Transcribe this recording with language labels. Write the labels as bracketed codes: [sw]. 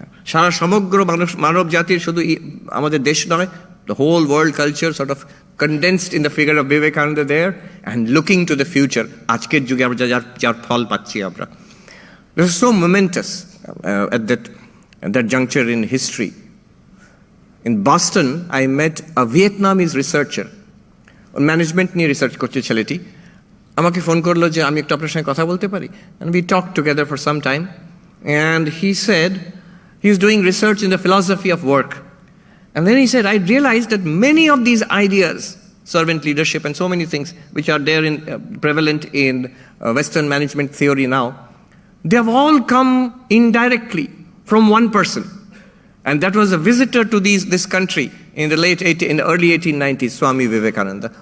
[bn] সারা সমগ্র মানব জাতির শুধু আমাদের দেশ নয়, [en] the whole world culture sort of condensed in the figure of Vivekananda there, and looking to the future. [bn] আজকের যুগে আমরা যার ফল পাচ্ছি আমরা। [en] This is so momentous at that juncture in history. In Boston, I met a Vietnamese researcher. Management নিয়ে research করছে ছেলেটি, [bn] আমাকে ফোন করলো যে আমি একটু আপনার সঙ্গে কথা বলতে পারি। [en] And we talked together for some time, and he said he's doing research in the philosophy of work. And then he said, I realized that many of these ideas, servant leadership and so many things which are there in prevalent in Western management theory now, they have all come indirectly from one person, and that was a visitor to this country in the early 1890s, Swami Vivekananda.